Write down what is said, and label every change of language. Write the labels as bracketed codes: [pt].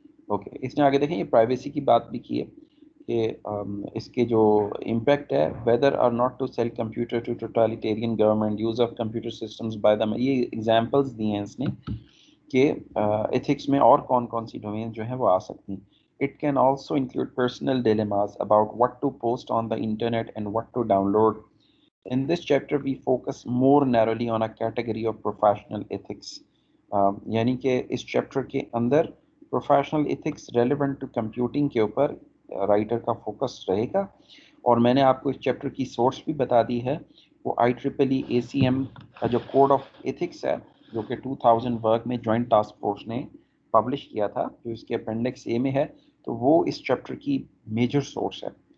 [hi] Okay, इसने आगे देखें ये प्राइवेसी की बात भी की है कि इसके जो इम्पैक्ट है, [en] whether or not to sell computer to totalitarian government, use of computer systems by the, [hi] ये एग्जांपल्स दिए हैं इसने कि एथिक्स में और कौन कौन सी डोमेन जो है वो आ सकती हैं। [en] It can also include personal dilemmas about what to post on the internet and what to download. In this chapter we focus more narrowly on a category of professional ethics. [hi] यानी कि इस chapter के अंदर professional ethics relevant to computing के ऊपर writer का focus रहेगा। और मैंने आपको इस चैप्टर की सोर्स भी बता दी है, वो IEEE ACM का जो कोड ऑफ एथिक्स है जो कि 2000 वर्क में जॉइंट टास्क फोर्स ने पब्लिश किया था, जो इसके अपेंडिक्स ए में है, तो वो इस चैप्टर की मेजर सोर्स है।